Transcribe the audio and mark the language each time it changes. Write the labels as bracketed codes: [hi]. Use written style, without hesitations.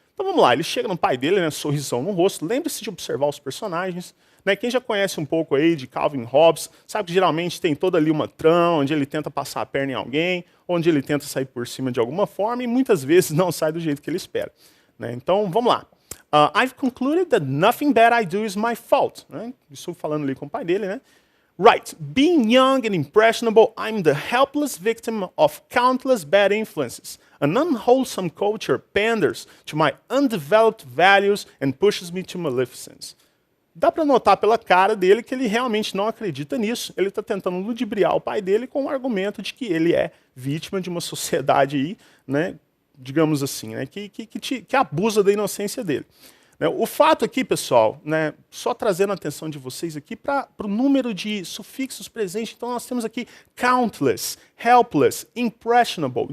[pt] Então, vamos lá, ele chega no pai dele, né, sorrisão no rosto, lembre-se de observar os personagens. Né, quem já conhece um pouco aí de Calvin e Hobbes, sabe que geralmente tem toda ali uma trama, onde ele tenta passar a perna em alguém, onde ele tenta sair por cima de alguma forma, e muitas vezes não sai do jeito que ele espera. Né, então, vamos lá. [en] I've concluded that nothing bad I do is my fault. [pt] Né? Estou falando ali com o pai dele, né? [en] Right. Being young and impressionable, I'm the helpless victim of countless bad influences. An unwholesome culture panders to my undeveloped values and pushes me to maleficence. [pt] Dá para notar pela cara dele que ele realmente não acredita nisso. Ele está tentando ludibriar o pai dele com o argumento de que ele é vítima de uma sociedade aí, né? Digamos assim, né, que abusa da inocência dele. Né, o fato aqui, pessoal, né, só trazendo a atenção de vocês aqui para o número de sufixos presentes, então nós temos aqui countless, helpless, impressionable.